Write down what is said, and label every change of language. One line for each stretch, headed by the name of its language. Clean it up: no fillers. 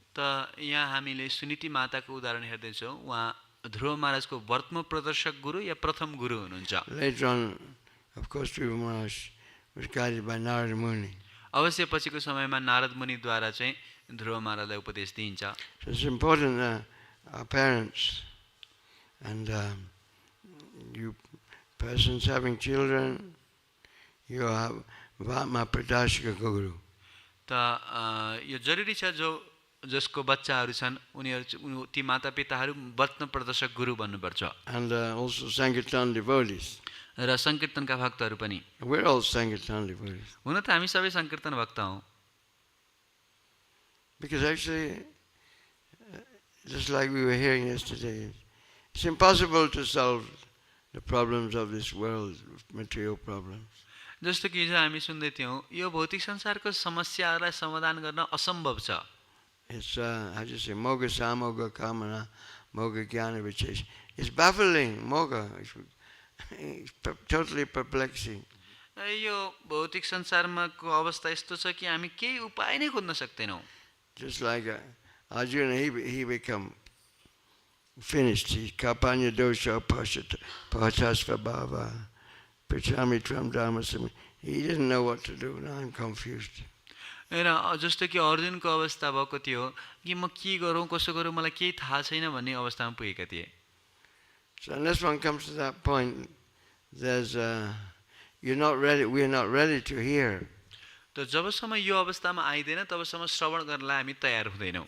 Nepali: त यहाँ हामीले सुनीति माताको उदाहरण हेर्दैछौँ। उहाँ ध्रुव महाराजको वर्तम प्रदर्शक गुरु या प्रथम गुरु हुनुहुन्छ।
English: Later on, of course, Dhruva Maharaj was guided by Narada Muni.
Nepali: अवश्य पछिको समयमा नारद मुनिद्वारा चाहिँ ध्रुव महाराजलाई उपदेश दिइन्छ।
English: So it's important our parents and you persons having children, you have Vatma-Pradashika Guru.
Nepali: त यो जरुरी छ जसको बच्चाहरू छन् उनीहरू ती मातापिताहरू वर्तम प्रदर्शक गुरु बन्नुपर्छ।
English: And also Sankirtan devotees.
Nepali: र सङ्कीर्तनका भक्तहरू पनि।
English: We're all Sankirtan devotees.
Nepali: हुन त हामी सबै सङ्कीर्तन भक्त हौँ।
English: Because actually, just like we were hearing yesterday, it's impossible to solve the problems of this world, material problems.
Nepali: जस्तो कि हिजो हामी सुन्दै थियौँ, यो भौतिक संसारको समस्याहरूलाई समाधान गर्न असम्भव छ।
English: It's, how do you say,
Sanskrit: moga samoga kamana, moga jnana vichesha.
English: It's baffling, moga. It's totally perplexing.
Nepali: यो भौतिक संसारमा को अवस्था यस्तो छ कि हामी केही उपाय नै खोज्न सक्दैनौँ।
English: Just like Arjuna, he become finished.
Sanskrit: He kapanya dosha bhajasva bhava pṛchami tvam dharmasami.
English: He didn't know what to do. Now I'm confused.
Nepali: र जस्तो कि अर्जुनको अवस्था भएको थियो कि म के गरौँ कसो गरौँ मलाई केही थाहा छैन भन्ने अवस्थामा पुगेका थिए।
English: So unless one comes to that point, there's we're not ready to hear.
Nepali: त जबसम्म यो अवस्थामा आइदैन तबसम्म श्रवण गर्नलाई हामी तयार हुँदैनौँ।